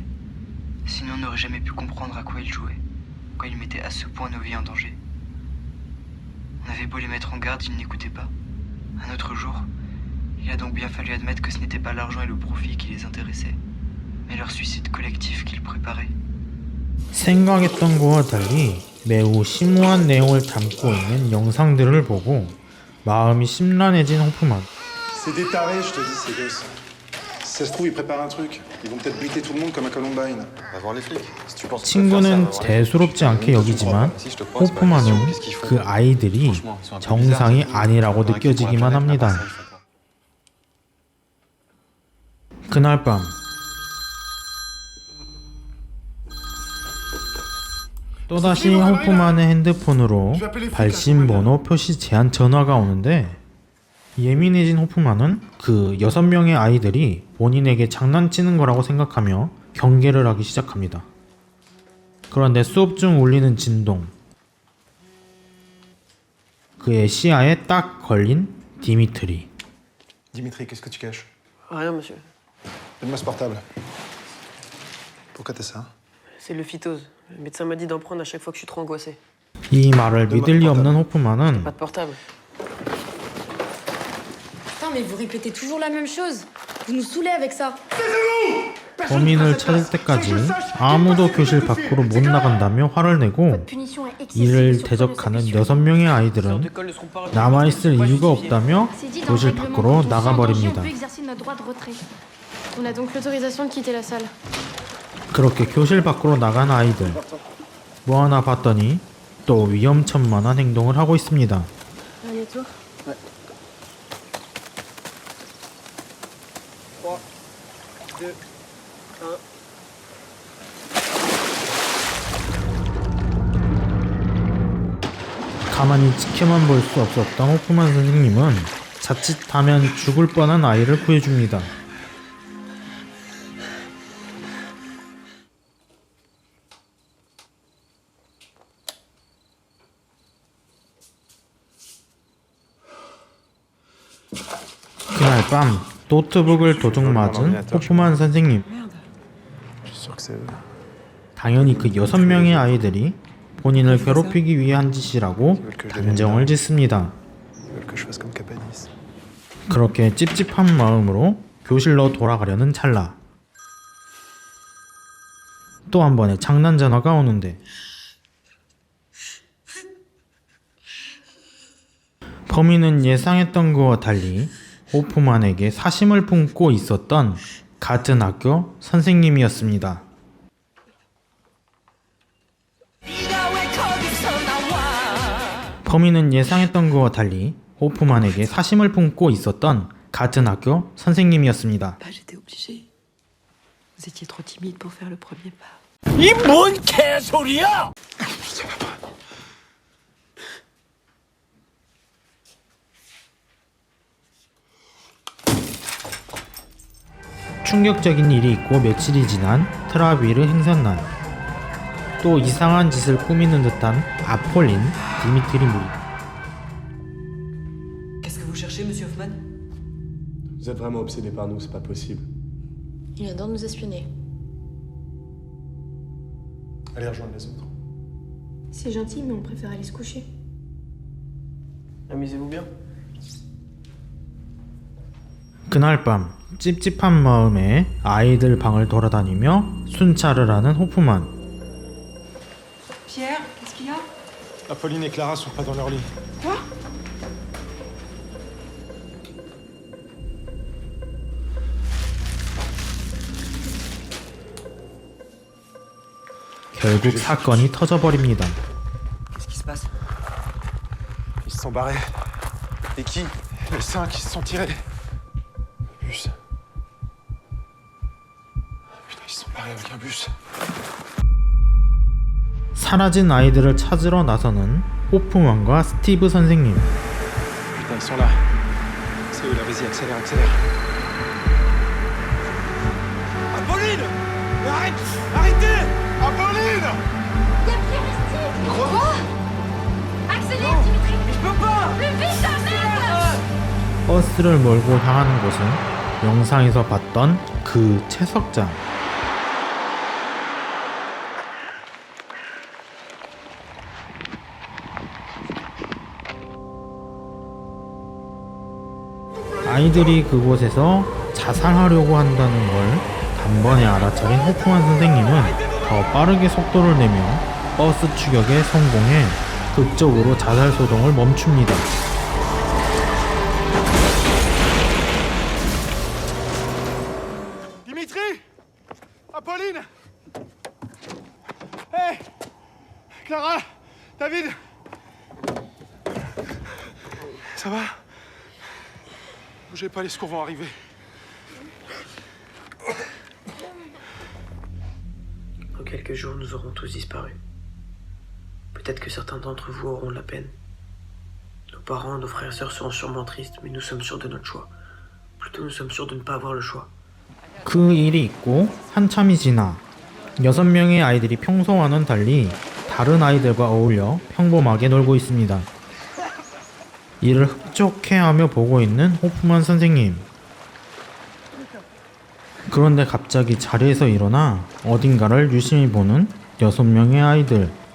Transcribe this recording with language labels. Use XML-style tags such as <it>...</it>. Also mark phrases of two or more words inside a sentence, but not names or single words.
<fr>Sinon, on n'aurait jamais pu comprendre à quoi ils jouaient, pourquoi ils mettaient à ce point nos vies en danger. On avait beau les mettre en garde, ils n'écoutaient pas. Un autre jour, il a donc bien fallu admettre que ce n'était pas l'argent et le profit qui les intéressaient, mais leur suicide collectif qu'ils préparaient.</fr> <ko>생각했던 거와 달리 매우 심오한 내용을 담고 있는 영상들을 보고 마음이 심란해진 호프만.</ko> <fr>C'est des tarés, je te dis, ces gosses. Si ça se trouve, ils préparent un truc. Ils vont peut-être buter tout le monde comme à Columbine. Va voir les flics. Si tu penses</fr> <ko>친구는 대수롭지 않게 여기지만 호프만은 그 아이들이 정상이 아니라고 느껴지기만 합니다. 그날 밤 또다시 호프만의 핸드폰으로 발신 번호 표시 제한 전화가 오는데 예민해진 호프만은 그 6명의 아이들이 본인에게 장난치는 거라고 생각하며 경계를 하기 시작합니다. 그런데 수업 중 울리는 진동, 그의 시야에 딱 걸린 디미트리.</ko> <fr>Dimitri, qu'est-ce que tu caches? Rien, monsieur. Donne-moi ce portable. Pourquoi t'as ça? C'est le phytose. Le médecin m'a dit d'en prendre à chaque fois que je suis trop angoissé.</fr> <ko>이 말을 믿을 리 없는 호프만은</ko> <fr>Pas de portable. Putain, mais vous répétez toujours la même chose. Vous nous saoulez avec ça.</fr> <ko>범인을 찾을 때까지 아무도 교실 밖으로 못 나간다며 화를 내고</ko> <fr>Votre punition est excessive</fr> <ko>이를</ko> <fr>sur</fr> <ko>대적하는</ko> <fr>le</fr> <ko>6명의 아이들은</ko> <fr>d'école ne seront pas</fr> <ko>남아있을 이유가 없다며</ko> <fr>C'est dit dans le</fr> <ko>교실</ko> <fr>règlement,</fr> <ko>밖으로</ko> <fr>quand on sent un danger,</fr> <ko>나가버립니다.</ko> <fr>on peut exercer notre droit de retrait. On a donc l'autorisation de quitter la salle.</fr> <ko>그렇게 교실 밖으로 나간 아이들 뭐 하나 봤더니 또 위험천만한 행동을 하고 있습니다.</ko> <fr>Dernier tour.</fr> <ko>가만히 지켜만 볼 수 없었던 호프만 선생님은 자칫하면 죽을 뻔한 아이를 구해줍니다. 그날 밤 노트북을 도둑 맞은 호프만 선생님.</ko> <fr>Je suis sûr que c'est eux.</fr> <ko>당연히 그 6명의 아이들이 본인을 괴롭히기 위해 한 짓이라고 단정을 짓습니다.</ko> <fr>Ils veulent que je fasse comme Capadis.</fr> <ko>그렇게 찝찝한 마음으로 교실로 돌아가려는 찰나 또 한 번의 장난 전화가 오는데 범인은 예상했던 것과 달리 호프만에게 사심을 품고 있었던 같은 학교 선생님이었습니다. 범인은 예상했던 것과 달리 호프만에게 사심을 품고 있었던 같은 학교 선생님이었습니다.</ko> <fr>Bah, j'étais obligée. Vous étiez trop timide pour faire le premier pas.</fr> <ko>이 뭔 개소리야! 충격적인 일이 있고 며칠이 지난 트라비르 행사날 또 이상한 짓을 꾸미는 듯한 아폴린, 디미트리 무리</ko> <fr>Qu'est-ce que vous cherchez, monsieur Hoffman? Vous êtes vraiment obsédé par nous, c'est pas possible. Il adore nous espionner. Allez rejoindre les autres. C'est gentil, mais on préfère aller se coucher. Amusez-vous bien.</fr> <ko>그날 밤 찝찝한 마음에 아이들 방을 돌아다니며 순찰을 하는 호프만.</ko> <fr>Pierre, qu'est-ce qu'il y a? Apolline et Clara sont pas dans leur lit.</fr> <ko>결국 사건이 터져버립니다.</ko> <fr>Qu'est-ce qui se passe? Ils se sont barrés. Et qui? Les 5 qui se sont tirés. Bus. Putain, ils se sont barrés avec un bus.</fr> <ko>사라진 아이들을 찾으러 나서는 호프만과 스티브 선생님.</ko> <fr>Putain, ils sont là. C'est eux là, vas-y, accélère, accélère. Apolline! Mais arrête! Arrêtez! Apolline! Accélère, Dimitri. Mais je peux pas! Plus vite, ta merde.</fr> <ko>버스를 몰고 향하는 곳은 영상에서 봤던 그 채석장. 아이들이 그곳에서 자살하려고 한다는 걸 단번에 알아차린 호프만 선생님은 더 빠르게 속도를 내며 버스 추격에 성공해 극적으로 자살 소동을 멈춥니다.</ko> <fr>Dimitri! Apolline! Hé! Clara! David! Ça va? Bougez pas, les secours vont arriver. Dans quelques jours, nous aurons tous disparu. Peut-être que certains d'entre vous auront de la peine. Nos parents, nos frères et sœurs seront sûrement tristes, mais nous sommes sûrs de notre choix. Plutôt, nous sommes sûrs de ne pas avoir le choix.</fr> <ko>그 일이 있고 한참이 지나 6명의 아이들이 평소와는 달리 다른 아이들과 어울려 평범하게 놀고 있습니다. 이를 흡족해하며 보고 있는 호프만 선생님. 그런데 갑자기 자리에서 일어나 어딘가를 유심히 보는 6명의 아이들.</ko>